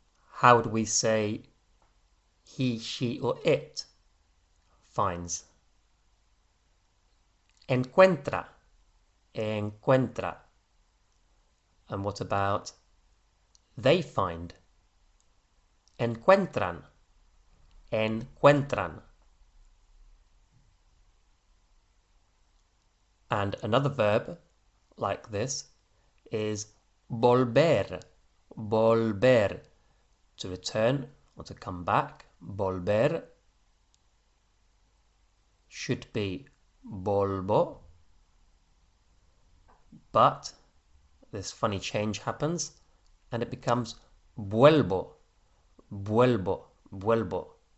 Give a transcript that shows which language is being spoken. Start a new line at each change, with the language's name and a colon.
English: How do we say he, she, or it finds?
Spanish: Encuentra, encuentra.
English: And what about they find?
Spanish: Encuentran, encuentran.
English: And another verb like this is volver, volver. To return or to come back, volver should be volvo, but this funny change happens and it becomes vuelvo, vuelvo, vuelvo.